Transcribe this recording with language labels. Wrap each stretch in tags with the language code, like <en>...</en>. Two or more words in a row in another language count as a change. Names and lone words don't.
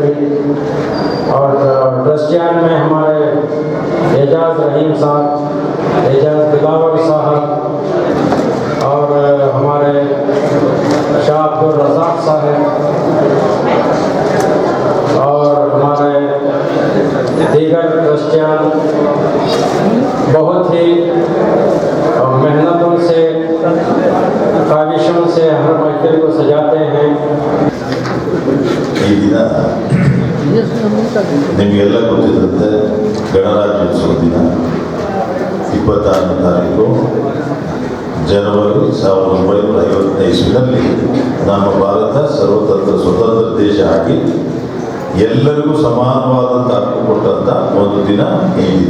<en>joint secretary</en> <ur>اور ٹرسٹیان میں ہمارے اعجاز رحیم صاحب، اعجاز دلاور صاحب اور ہمارے شاہ عبدالرزاق صاحب اور ہمارے دیگر ٹرسٹیان بہت ہی محنتوں سے، کاوشوں سے ہر محفل کو سجاتے ہیں.</ur> <kn>ಈ ದಿನ ನಿಮಗೆಲ್ಲ ಗೊತ್ತಿದ್ದಂತೆ ಗಣರಾಜ್ಯೋತ್ಸವ ದಿನ 26ನೇ ತಾರೀಕು ಜನವರಿ 1950ನೇ ಇಸ್ವಿನಲ್ಲಿ ನಮ್ಮ ಭಾರತ ಸ್ವತಂತ್ರ ದೇಶ ಆಗಿ ಎಲ್ಲರಿಗೂ ಸಮಾನವಾದಂಥ ಹಕ್ಕು ಕೊಟ್ಟಂಥ ಒಂದು ದಿನ ಈ ದಿನ.</kn>